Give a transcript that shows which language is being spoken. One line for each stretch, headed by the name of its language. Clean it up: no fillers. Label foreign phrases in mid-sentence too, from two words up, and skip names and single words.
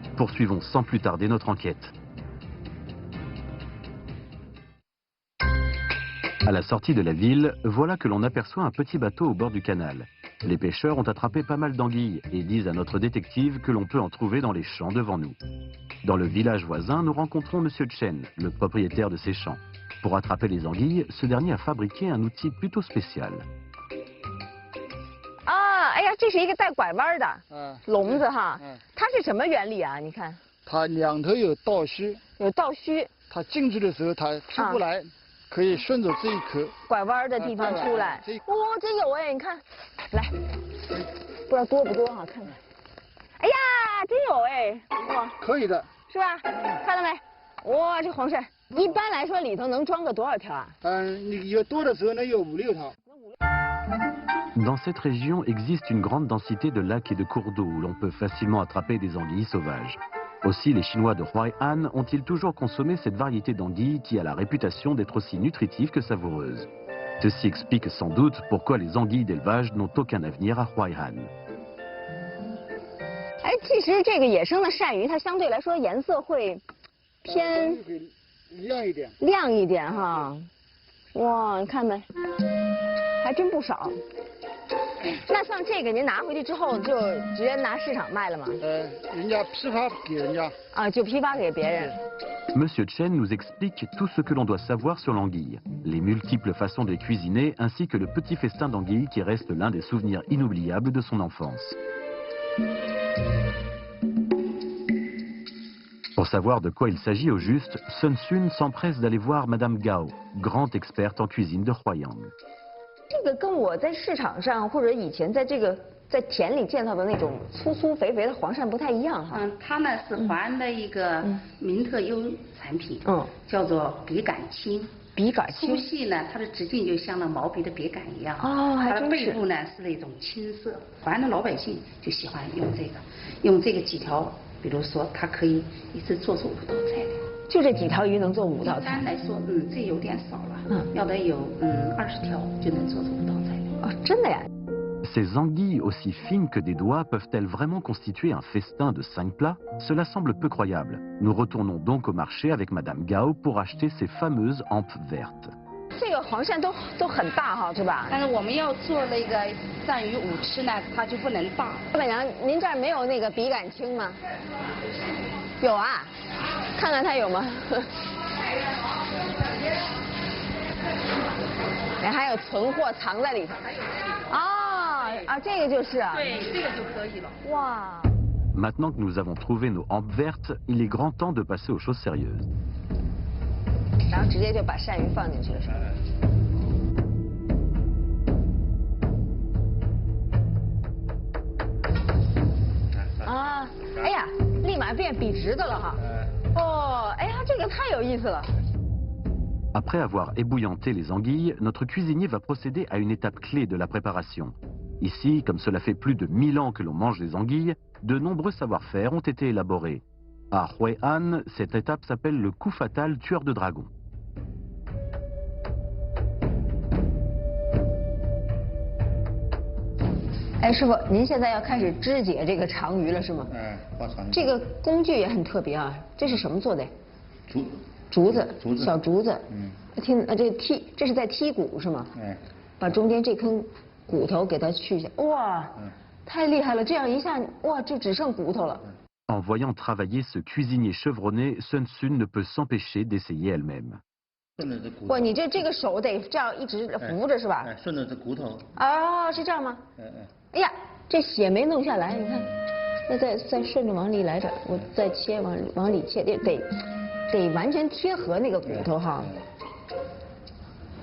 French: Poursuivons sans plus tarder notre enquête. À la sortie de la ville, voilà que l'on aperçoit un petit bateau au bord du canal. Les pêcheurs ont attrapé pas mal d'anguilles et disent à notre détective que l'on peut en trouver dans les champs devant nous. Dans le village voisin, nous rencontrons Monsieur Chen, le propriétaire de ces champs. Pour attraper les anguilles, ce dernier a fabriqué un outil plutôt spécial.
Chinese: Ah, 哎呀，这是一个带拐弯的笼子哈，它是什么原理啊？你看，它两头有倒须，有倒须，它进去的时候它出不来，可以顺着这一口拐弯的地方出来。哇，真有哎，你看，来，不知道多不多哈，看看。哎呀，真有哎，哇，可以的，是吧？看到没？哇，这黄鳝，一般来说里头能装个多少条啊？你有多的时候能有5、6条。
French: Dans cette région existe une grande densité de lacs et de cours d'eau où l'on peut facilement attraper des anguilles sauvages. Aussi, les Chinois de Huai'an ont-ils toujours consommé cette variété d'anguilles qui a la réputation d'être aussi nutritive que savoureuse. Ceci explique sans doute pourquoi les anguilles d'élevage n'ont aucun avenir à Huai'an.
Chinese: 哎，其实这个野生的鳝鱼，它相对来说颜色会偏亮一点哈。哇，你看没？还真不少。那像这个您拿回去之后就直接拿市场卖了吗？人家批发给人家。啊，就批发给别人。
French: Monsieur Chen nous explique tout ce que l'on doit savoir sur l'anguille, les multiples façons de les cuisiner ainsi que le petit festin d'anguille qui reste l'un des souvenirs inoubliables de son enfance. Pour savoir de quoi il s'agit au juste, Sun Sun s'empresse d'aller voir Madame Gao, grande experte en cuisine de Huaiyang.
Chinese: 这个跟我在市场上或者以前在田里见到的那种粗粗肥肥的黄鳝不太一样哈。它呢是华安的一个名特优产品，叫做笔杆青。笔杆青。粗细呢，它的直径就像那毛笔的笔杆一样。哦，还真是。它的背部呢是那种青色，华安的老百姓就喜欢用这个几条，比如说它可以一次做出5道菜来。就这几条鱼能做5道菜？一般来说，这有点少了，要得有20条就能做出5道菜来。哦，真的呀？
French: Ces anguilles aussi fines que des doigts peuvent-elles vraiment constituer un festin de 5 plats? Cela semble peu croyable. Nous retournons donc au marché avec Madame Gao pour acheter ces fameuses hampes vertes.
Chinese: 这个黄鳝都很大哈，是吧？但是我们要做那个鳝鱼5吃呢，它就不能大。老板娘，您这儿没有那个笔杆青吗？有啊，看看它有吗？哎，还有存货藏在里头。啊，这个就是啊。对，这个就可以了。哇。
French: Maintenant que nous avons trouvé nos hampes vertes, il est grand temps de passer aux choses sérieuses.
Chinese: 然后直接就把鳝鱼放进去了。啊，哎呀，立马变笔直的了哈。哦，哎呀，这个太有意思了。
French: Après avoir ébouillanté les anguilles, notre cuisinier va procéder à une étape clé de la préparation. Ici, comme cela fait plus de 1000 ans que l'on mange des anguilles, de nombreux savoir-faire ont été élaborés. À Huai'an, cette étape s'appelle le coup fatal tueur de dragons.
Chinese: 哎，师傅，您现在要开始肢解这个长鱼了是吗？画长鱼。这个工具也很特别啊，这是什么做的？竹子，小竹子。这是在剔骨是吗？把中间这根骨头给它去下。哇，太厉害了！这样一下，哇，就只剩骨头了。
French: En voyant travailler ce cuisinier chevronné, Sun Sun ne peut s'empêcher d'essayer elle-même.
Chinese: 哇，你这个手得这样一直扶着是吧？顺着这骨头。啊，是这样吗？哎呀，这血没弄下来，你看，那再顺着往里来点，我再切往里切，得完全贴合那个骨头哈。